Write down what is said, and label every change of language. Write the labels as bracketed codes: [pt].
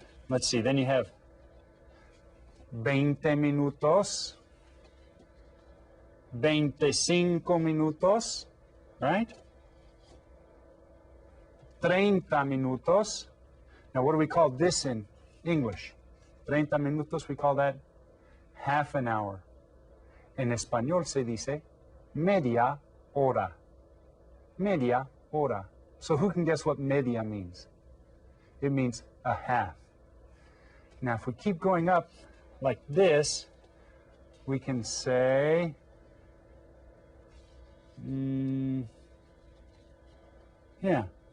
[en] Let's see, then you have 20 minutos, 25 minutos, right? 30 minutos. Now, what do we call this in English? 30 minutos, we call that half an hour. [es] En español se dice media hora. Media hora. [en] So who can guess what media means? It means a half. Now, if we keep going up like this, we can say, yeah.